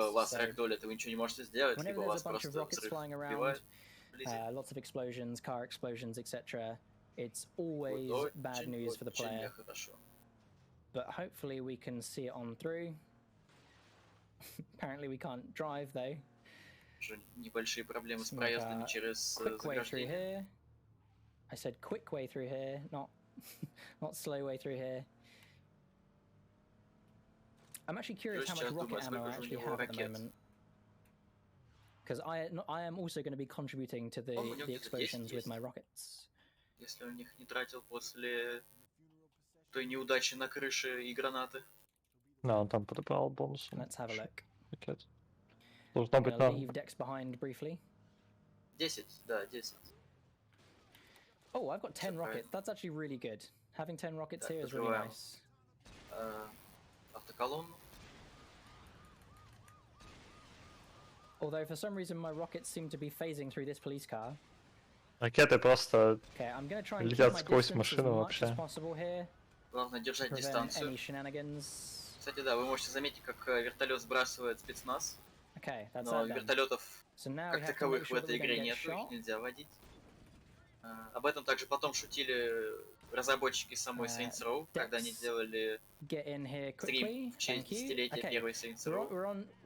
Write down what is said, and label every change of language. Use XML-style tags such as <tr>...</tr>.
<en>So, whenever there's a bunch of rockets flying around, lots of explosions, car explosions, etc., it's always bad news for the player. But hopefully we can see it on through. Apparently we can't drive though.</en> <ru>Небольшие проблемы с проездом через заграждение.</ru> <en>I said quick way through here, not slow way through here. I'm actually curious how much rocket ammo I actually have at the moment. Because I am also going to be contributing to the explosions with my rockets.</en> <ru>Если он их не тратил после той неудачи на крыше и гранаты. Да, он там подобрал бонус.</ru> <en>Let's have a look.</en> <ru>Пакет. Должно быть на...</ru> <en>Leave decks behind briefly.</en> <ru>10, да, 10.</ru> <en>Oh, I've got 10 rockets. That's actually really good. Having 10 rockets here is really nice.</en> <ru>Автоколонну.</ru> <en>Although for some reason my rockets seem to be phasing through this police car.</en> <ru>Ракеты просто летят сквозь машину вообще. Главное держать дистанцию. Кстати, да, вы можете заметить, как вертолет сбрасывает спецназ. Но вертолетов как таковых в этой игре нет, их нельзя водить. Об этом также потом шутили разработчики самой Saints Row, когда они делали стрим в честь десятилетия первой Saints Row.</ru>